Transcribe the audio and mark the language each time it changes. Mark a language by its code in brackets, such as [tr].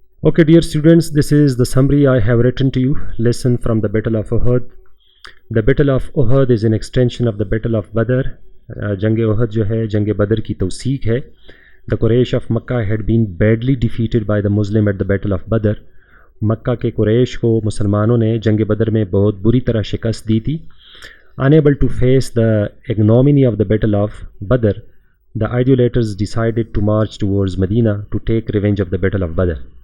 [en] Okay, dear students, this is the summary I have written to you. Lesson from the Battle of Uhud. The Battle of Uhud is an extension of the Battle of Badr. [ur] Jang Uhud जो है जंग बदर की तौसीक है. [en] The Quraysh of Makkah had been badly defeated by the Muslim at the Battle of Badr. [ur] مکہ کے قریش کو مسلمانوں نے جنگ بدر میں بہت بری طرح شکست دی تھی. [en] Unable to face the ignominy of the Battle of Badr, the idolaters decided to march towards Medina to take revenge of the Battle of Badr.